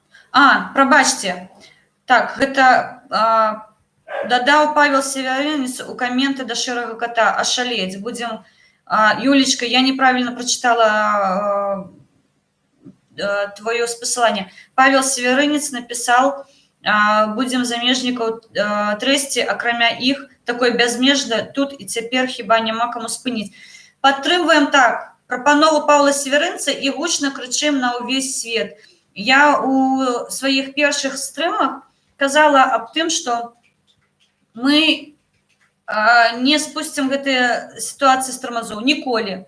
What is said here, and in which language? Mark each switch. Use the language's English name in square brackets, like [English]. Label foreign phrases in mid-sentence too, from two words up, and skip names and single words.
[Belarusian] Прабачце. Так, гэта дадаў Павел Северинец у каменты да шэрага кота. Ашалець. Будзем... [Russian] Юлечка, я неправильно прочитала твое спасыланне. Павел Северинец написал, [Belarusian] будзем замежнікаў трэсці, акрамя іх, такой бязмежна тут і цяпер хіба няма каму спыніць. Падтрымваем так, прапанову Павла Северинца і гучна крычым на ўвесь свет. Я у сваіх першых стрымах казала аб тым, што мы не спусцім гэтыя сітуацыі з тармазоў ніколі.